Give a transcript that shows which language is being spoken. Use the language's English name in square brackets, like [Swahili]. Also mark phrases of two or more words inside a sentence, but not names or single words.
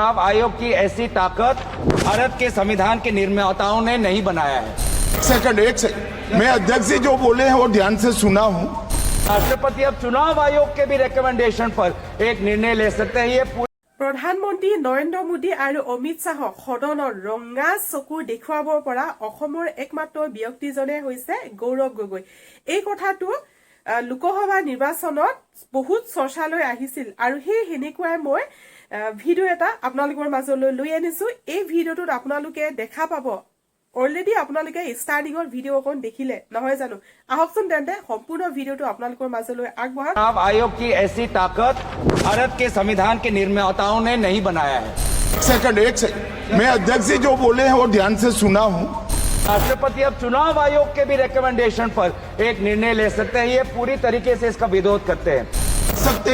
[Hindi] चुनाव आयोग की ऐसी ताकत भारत के संविधान के निर्माताओं ने नहीं बनाया है। एक सेकंड मैं अध्यक्ष जी जो बोले हैं वो ध्यान से सुना हूं। राष्ट्रपति अब चुनाव आयोग के भी रिकमेंडेशन पर एक निर्णय ले सकते हैं। ये [Assamese] প্ৰধানমন্ত্ৰী নৰেন্দ্ৰ মোদী আৰু অমিত শাহক সদনৰ ৰঙা চকু দেখুৱাব পৰা অসমৰ একমাত্ৰ ব্যক্তিজনে হৈছে গৌৰৱ গগৈ। এই কথাটো লোকসভা নিৰ্বাচনত বহুত চৰ্চালৈ আহিছিল আৰু সেই হেনেকুৱাই মই ভিডিঅ' এটা আপোনালোকৰ মাজলৈ লৈ আনিছো। এই ভিডিঅ'টোত আপোনালোকে দেখা পাব অলৰেডি আপোনালোকে ষ্টাৰ্টিঙৰ ভিডিঅ' অকন দেখিলে নহয় জানো। আহকচোন তেন্তে সম্পূৰ্ণ ভিডিঅ'টো আপোনালোকৰ মাজলৈ আগবঢ়াম। [Hindi] चुनाव आयोग की ऐसी ताकत भारत के संविधान के निर्माताओं ने नहीं बनाया है। एक सेकंड मैं अध्यक्ष जी जो बोले हैं वो ध्यान से सुना हूं। राष्ट्रपति अब चुनाव आयोग के भी रिकमेंडेशन पर एक निर्णय ले सकते हैं। ये पूरी तरीके से इसका विरोध करते हैं।